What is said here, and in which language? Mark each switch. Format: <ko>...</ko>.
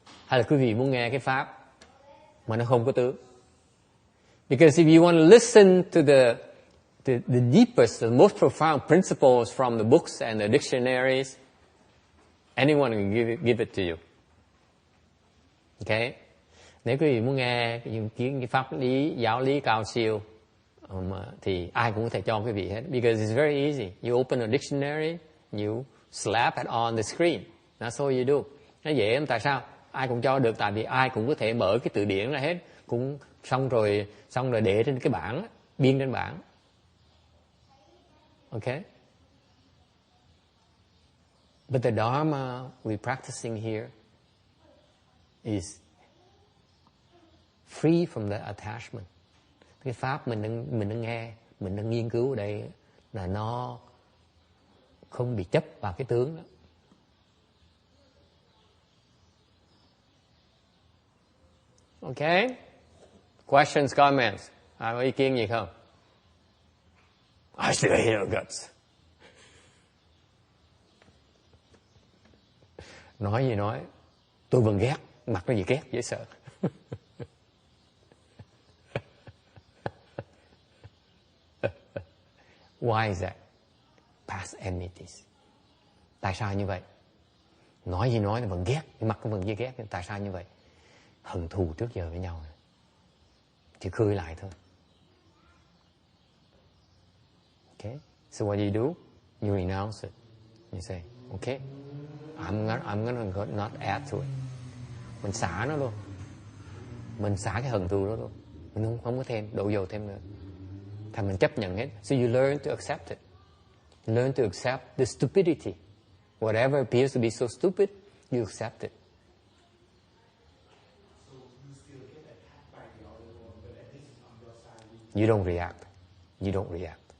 <vi>Hay là quý vị muốn nghe cái pháp mà nó không có tướng?</vi> <en>Because if you want to listen to the deepest, the most profound principles from the books and the dictionaries, anyone can give it to you. Okay?</en> <vi>Nếu quý vị muốn nghe những cái pháp lý, giáo lý cao siêu, thì ai cũng có thể cho quý vị hết.</vi> <en>Because it's very easy. You open a dictionary, you slap it on the screen. That's all you do.</en> <vi>Nó dễ lắm. Tại sao? Ai cũng cho được, tại vì ai cũng có thể mở cái từ điển ra hết, cũng xong rồi để trên cái bảng, biên trên bảng.</vi> <en>Okay? But the Dharma we're practicing here is free from the attachment.</en> <vi>Cái pháp mình đang nghe, mình đang nghiên cứu ở đây là nó không bị chấp vào cái tướng đó.</vi> <en>Okay? Questions, comments?</en> <vi>Ai có ý kiến gì không?</vi> <en>I still hate your guts.</en> <vi>Nói gì nói, tôi vẫn ghét, mặt nó gì ghét, dễ sợ.</vi> <en>Why is that? Past enmities.</en> <vi>Tại sao như vậy? Nói gì nói, nó vẫn ghét, cái mặt nó vẫn gì ghét. Tại sao như vậy? Hận thù trước giờ với nhau, chỉ khơi lại thôi.</vi> <en>Okay, so what do you do? You renounce it. You say, okay, I'm gonna not add to it.</en> <vi>Mình xả nó luôn. Mình xả cái hận thù đó luôn. Mình không có thêm, đổ dầu thêm nữa. Thành mình chấp nhận hết.</vi> <en>So you learn to accept it. You learn to accept the stupidity. Whatever appears to be so stupid, you accept it. So you still get attacked by the other one, but at least on your side. You don't react. You don't react.</en>